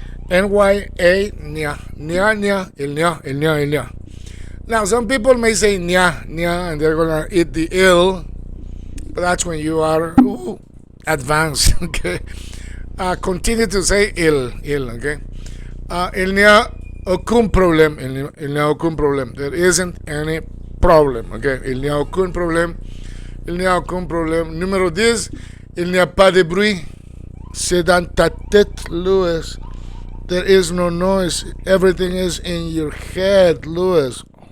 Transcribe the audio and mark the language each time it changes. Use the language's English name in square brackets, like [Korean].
[French] N-Y-A, nya, il nya. [English] Now, some people may say nya, and they're going to eat the ill, but that's when you are advanced, okay? Continue to say ill, okay? [French] Il n'y a aucun problème, il n'y a aucun problème. [English] There isn't any problem, okay? [French] Il n'y a aucun problème. Il n'y a aucun problème. Numéro 10, il n'y a pas de bruit. C'est dans ta tête, Louis. [English] There is no noise. Everything is in your head, Louis.